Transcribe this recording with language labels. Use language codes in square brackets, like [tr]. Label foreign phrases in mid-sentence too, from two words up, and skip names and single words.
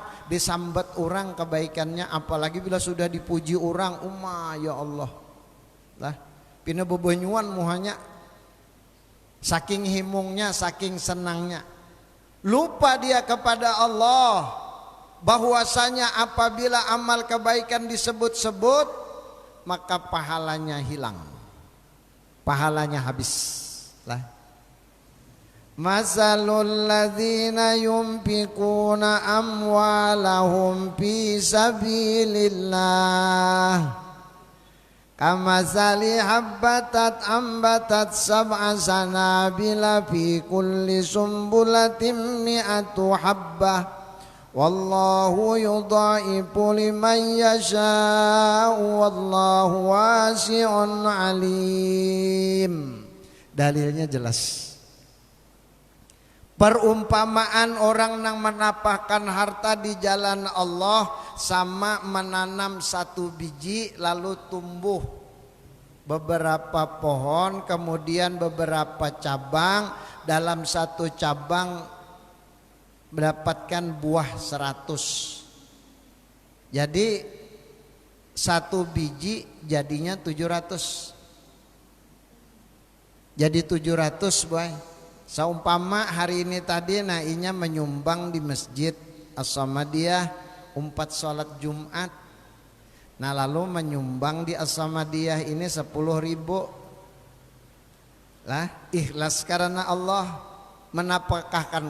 [id] Disambat orang kebaikannya, apalagi bila sudah dipuji orang, [ar] ya Allah [id] lah, [bjn] pina bebenyuan muhanya, saking himungnya, [id] saking senangnya, lupa dia kepada Allah bahwasanya apabila amal kebaikan disebut-sebut, maka pahalanya hilang, pahalanya habis lah. [ar] مثل الذين ينفقون أموالهم في سبيل الله كمثل حبة أنبتت سبع سنابل في كل سنبلة مائة حبة والله يضاعف لمن يشاء والله واسع عليم. [id] Dalilnya jelas. Perumpamaan orang yang menapahkan harta di jalan Allah sama menanam satu biji lalu tumbuh beberapa pohon, kemudian beberapa cabang, dalam satu cabang mendapatkan buah 100. Jadi satu biji jadinya 700. Jadi 700 boy. Seumpama hari ini tadi nainya menyumbang di masjid As-Samadiyah 4 sholat Jumat. Nah lalu menyumbang di As-Samadiyah ini 10.000. Lah ikhlas karena Allah menapakahkan.